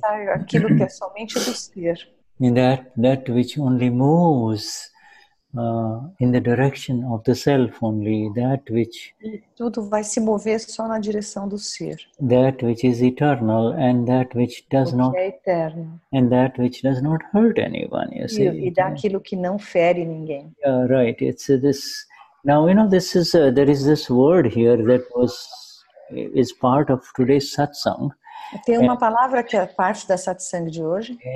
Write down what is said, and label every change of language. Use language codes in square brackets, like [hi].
[pt] Vai restar aquilo que é somente do ser. [en] In that which only moves in the direction of the self only, that which. [pt] E tudo vai se mover só na direção do ser. [en] That which is eternal and that which does not. [pt] É eterno. [en] And that which does not hurt anyone. You see. [pt] E daquilo que não fere ninguém. [en] Yeah, right. It's this. Now this is there is this word here that is part of today's satsang. [pt] Tem uma palavra que é parte da satsang de hoje.